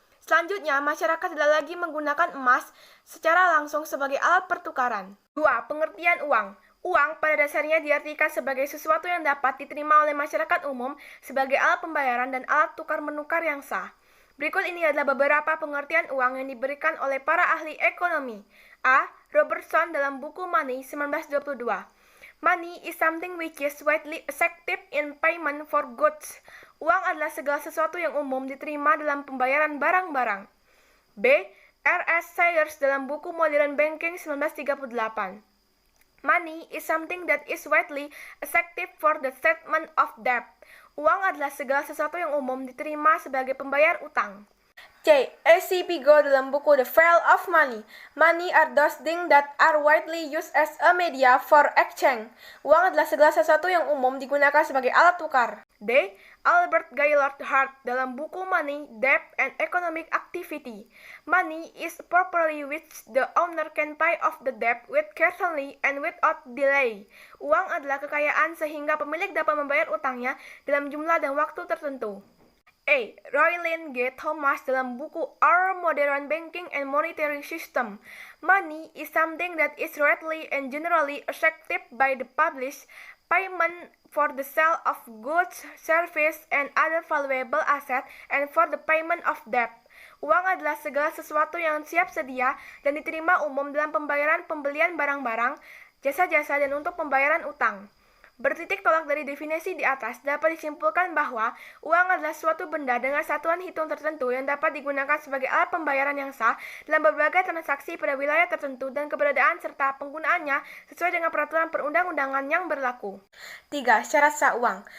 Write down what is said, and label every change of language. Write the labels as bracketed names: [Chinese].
[Indonesian] Selanjutnya, masyarakat tidak lagi menggunakan emas secara langsung sebagai alat pertukaran. 2. Pengertian uang. Uang pada dasarnya diartikan sebagai sesuatu yang dapat diterima oleh masyarakat umum sebagai alat pembayaran dan alat tukar-menukar yang sah. Berikut ini adalah beberapa pengertian uang yang diberikan oleh para ahli ekonomi. A. Robertson dalam buku Money 1922. [English] Money is something which is widely accepted in payment for goods. [Indonesian] Uang adalah segala sesuatu yang umum diterima dalam pembayaran barang-barang. B. R.S. Sayers dalam buku Modern Banking 1938. [English] Money is something that is widely accepted for the settlement of debt. [Indonesian] Uang adalah segala sesuatu yang umum diterima sebagai pembayar utang. C. A.C. Pigot dalam buku The Fall of Money. [English] Money are those things that are widely used as a media for exchange. [Indonesian] Uang adalah segala sesuatu yang umum digunakan sebagai alat tukar. D. Albert Gaylord Hart dalam buku Money, Debt, and Economic Activity. [English] Money is property which the owner can pay off the debt with carefully and without delay. [Indonesian] Uang adalah kekayaan sehingga pemilik dapat membayar utangnya dalam jumlah dan waktu tertentu. A. Roylin G. Thomas dalam buku Our Modern Banking and Monetary System. [English] Money is something that is readily and generally accepted by the public. Payment for the sale of goods, service, and other valuable assets, and for the payment of debt. [Indonesian] Uang adalah segala sesuatu yang siap sedia dan diterima umum dalam pembayaran pembelian barang-barang, jasa-jasa, dan untuk pembayaran utang. Bertitik tolak dari definisi di atas, dapat disimpulkan bahwa uang adalah suatu benda dengan satuan hitung tertentu yang dapat digunakan sebagai alat pembayaran yang sah dalam berbagai transaksi pada wilayah tertentu dan keberadaan serta penggunaannya sesuai dengan peraturan perundang-undangan yang berlaku. 3. Syarat sah uang.